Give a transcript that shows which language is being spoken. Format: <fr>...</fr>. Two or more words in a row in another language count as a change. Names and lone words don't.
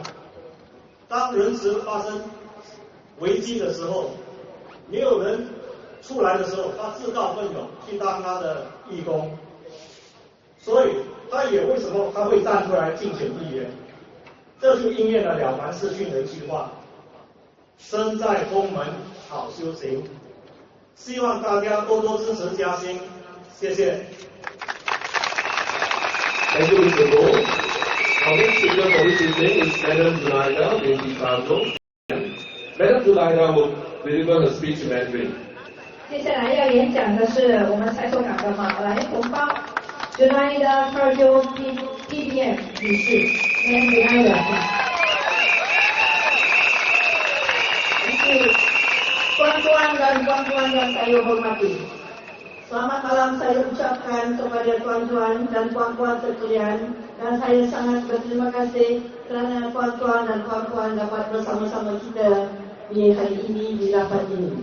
<zh>当人质发生危机的时候，没有人出来的时候，他自告奋勇去当他的义工。所以他也为什么他会站出来竞选议员，这就应验了了凡四训的一句话：身在宫门好修行。希望大家多多支持嘉兴，谢谢。</zh> <en>Thank you, Mr. Wong. Our next speaker for this evening is Madam Zulaida binti Fazrul. Madam Zulaida will deliver her speech in Mandarin.</en> <zh>接下来要演讲的是我们蔡州港的马来同胞 Zulaida Fazrul PBM 女士 ，Zulaida。</zh> <ms>Tuan-tuan dan puan-puan yang saya hormati, selamat malam saya ucapkan kepada tuan-tuan dan puan-puan sekalian, dan saya sangat berterima kasih kerana tuan-tuan dan puan-puan dapat bersama-sama kita di hari ini, di rapat ini.</ms>